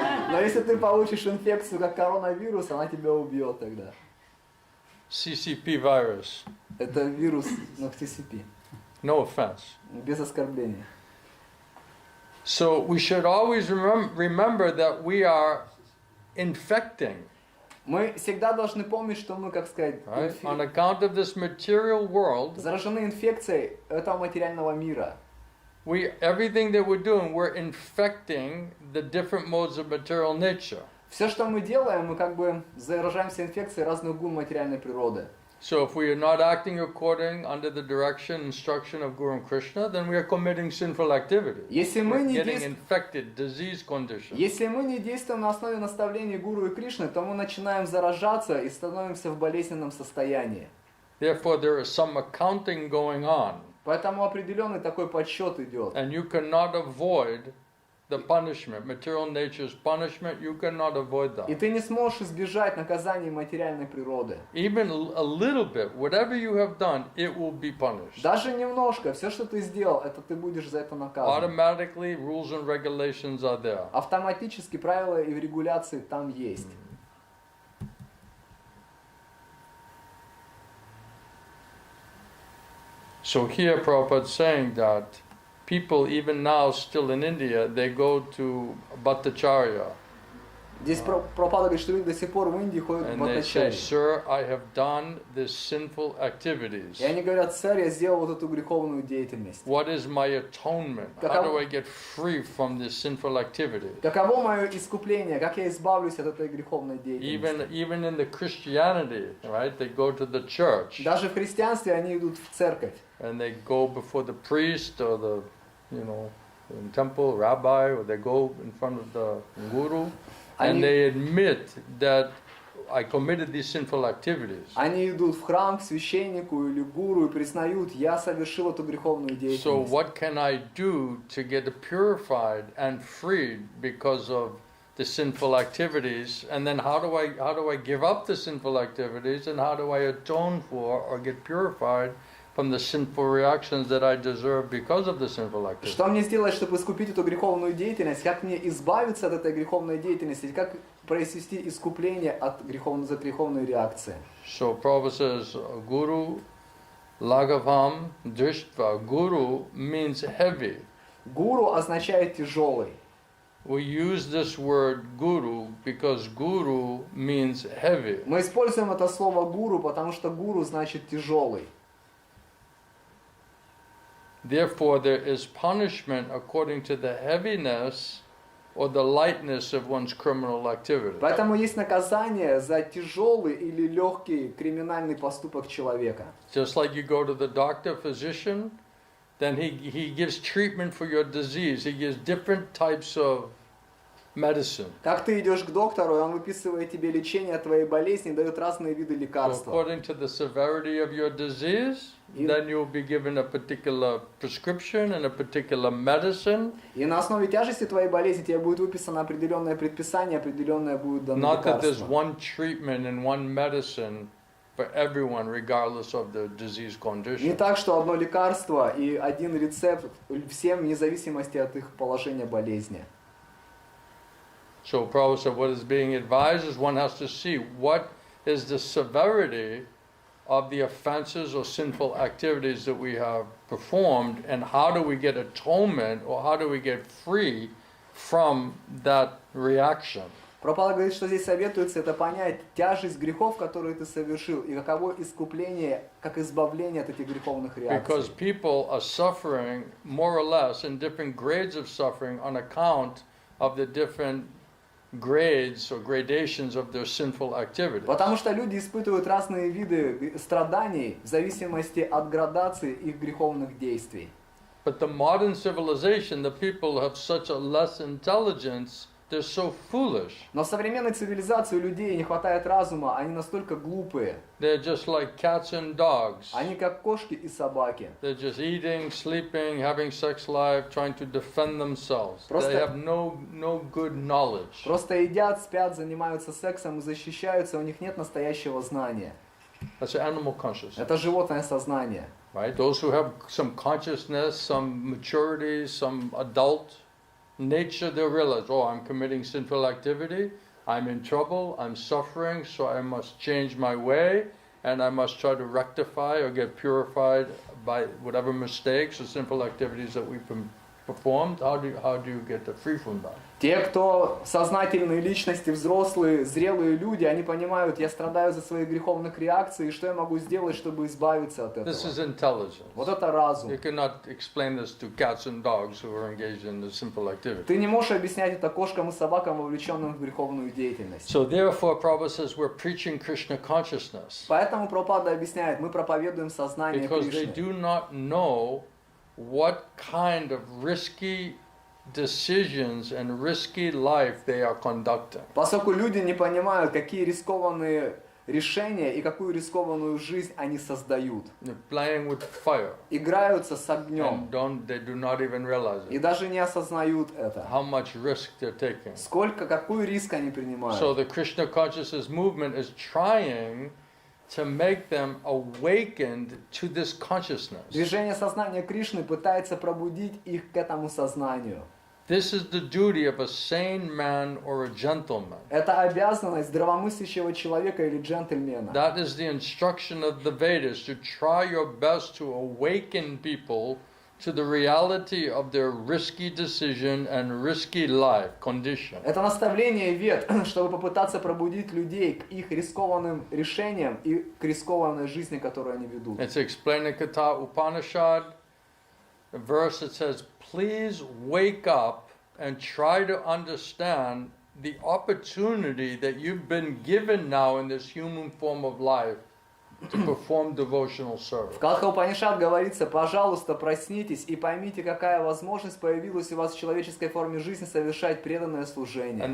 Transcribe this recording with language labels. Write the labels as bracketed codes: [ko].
[ru] Но если ты получишь инфекцию, как коронавирус, она тебя убьет тогда. [en] CCP virus. [ru] Это вирус, ну, в TCP. [en] No offense. [ru] Без оскорбления. [en] So we should always remember that we are infecting, [ru] Мы всегда должны помнить, что мы, как сказать, [en] right? On account of this material world, [ru] заражены инфекцией этого материального мира. [en] everything that we're doing, we're infecting the different modes of material nature. [ru] Все, что мы делаем, мы как бы заражаемся инфекцией разных гун материальной природы. [en] So if we are not acting according under the direction, instruction of Guru and Krishna, then we are committing sinful activities. [ru] Если мы [en] We're [ru] не [en] getting [ru] действуем, [en] infected, disease conditions. [ru] если мы не действуем на основе наставлений Гуру и Кришны, то мы начинаем заражаться и становимся в болезненном состоянии. [en] Therefore, there is some accounting going on, [ru] Поэтому определенный такой подсчет идет. [en] and you cannot avoid the punishment, material nature's punishment. You cannot avoid [ru] И [en] that. [ru] ты не сможешь избежать наказания материальной природы. [en] Even a little bit, whatever you have done, it will be punished. [ru] Даже немножко, все, что ты сделал, это ты будешь за это наказан. [en] Automatically, rules and regulations are there. [ru] Автоматически правила и регуляции там есть. [en] So here Prabhupada is saying that people even now still in India, they go to Bhattacharya [ru] Здесь Прабхупада говорит, что люди до сих пор в Индии ходят в [en] and they say, [ru] Бхаттачарьи. [en] Sir, I have done this sinful activities. [ru] И они говорят, царь, я сделал вот эту греховную деятельность. [en] What is my atonement? How do I get free from this sinful activity? [ru] Каково мое искупление? Как я избавлюсь от этой греховной деятельности? [en] Even in the Christianity, right? They go to the church [ru] Даже в христианстве они идут в церковь. [en] and they go before the priest or the, in temple rabbi, or they go in front of the guru. And they admit that I committed these sinful activities. [ru] Они идут в храм к священнику или гуру и признают, я совершил эту греховную [en] So [ru] деятельность. [en] what can I do to get purified and freed because of the sinful activities? And then how do I give up the sinful activities, and how do I atone for or get purified from the sinful reactions that I deserve because of the sinful activities? [ru] Что мне сделать, чтобы искупить эту греховную деятельность? Как мне избавиться от этой греховной деятельности? Как произвести искупление от греховной реакции? [en] So Prabhupada says, [sa] Guru Laghavam Drishtva. [en] Guru means heavy. [ru] Гуру означает тяжелый. [en] We use this word guru because guru means heavy. [ru] Мы используем это слово гуру, потому что гуру значит тяжелый. [en] Therefore, there is punishment according to the heaviness or the lightness of one's criminal activity. [ru] Поэтому есть наказание за тяжелый или легкий криминальный поступок человека. [en] Just like you go to the doctor, physician, then he gives treatment for your disease. He gives different types of medicine. [ru] Как ты идешь к доктору, и он выписывает тебе лечение от твоей болезни, дает разные виды [en] So [ru] лекарств. [en] according to the severity of your disease, then you'll be given a particular prescription and a particular medicine. [ru] И на основе тяжести твоей болезни тебе будет выписано определенное предписание, определенное будет дано [en] Not that there's [ru] лекарство. [en] one treatment and one medicine for everyone, regardless of the disease [ru] Не [en] condition. [ru] так, что одно лекарство и один рецепт всем вне зависимости от их положения болезни. [en] So Prabhupada said what is being advised is one has to see what is the severity of the offenses or sinful activities that we have performed, and how do we get atonement or how do we get free from that reaction. [ru] Прабхупада говорит, что здесь советуется это понять тяжесть грехов, которые ты совершил, и каково искупление, как избавление от этих греховных [en] Because [ru] реакций. [en] people are suffering more or less in different grades of suffering on account of the different grades or gradations of their sinful activities. [ru] Потому что люди испытывают разные виды страданий в зависимости от градации их греховных действий. [en] But the modern civilization, the people have such a less intelligence, they're so foolish. [ru] Но в современной цивилизации у людей не хватает разума, они настолько глупые. [en] They're just like cats and dogs. [ru] Они как кошки и собаки. [en] They're just eating, sleeping, having sex life, trying to defend themselves. [ru] Просто- [en] They have no good knowledge. [ru] Просто едят, спят, занимаются сексом и защищаются, у них нет настоящего знания. [en] That's animal consciousness, [ru] Это животное сознание. [en] right? Those who have some consciousness, some maturity, some adult nature, they'll realize, oh, I'm committing sinful activity, I'm in trouble, I'm suffering, so I must change my way, and I must try to rectify or get purified by whatever mistakes or sinful activities that we've performed. How do you get free from that? [ru] Те, кто сознательные личности, взрослые, зрелые люди, они понимают, я страдаю за свои греховных реакций, и что я могу сделать, чтобы избавиться от [en] This is [ru] этого. [en] intelligence. [ru] Вот это разум. [en] You cannot explain this to cats and dogs who are engaged in the simple activity. [ru] Ты не можешь объяснять это кошкам и собакам, вовлеченным в греховную деятельность. [en] So therefore, Prabhupada says we're preaching Krishna consciousness [ru] Поэтому Прабхупада объясняет, мы проповедуем сознание [en] because they [ru] Кришны. [en] do not know what kind of risky decisions and risky life they are conducting. [ru] Поскольку люди не понимают, какие рискованные решения и какую рискованную жизнь они создают. [en] They're playing with fire [ru] Играются с огнем. [en] and they do not even realize [ru] И [en] it, [ru] даже не осознают это. [en] how much risk they're taking. [ru] Какой риск они принимают. [en] So the Krishna consciousness movement is trying to make them awakened to this consciousness. [ru] Движение сознания Кришны пытается пробудить их к этому сознанию. [en] This is the duty of a sane man or a gentleman. [ru] Это обязанность здравомыслящего человека или джентльмена. [en] That is the instruction of the Vedas, to try your best to awaken people to the reality of their risky decision and risky life condition. [ru] Это наставление Вед, чтобы попытаться пробудить людей к их рискованным решениям и к рискованной жизни, которую они ведут. [en] It's explained in Katha Upanishad, a verse that says, please wake up and try to understand the opportunity that you've been given now in this human form of life to perform devotional service. [ru] В Катха Упанишад говорится, пожалуйста, проснитесь и поймите, какая возможность появилась у вас в человеческой форме жизни совершать преданное служение.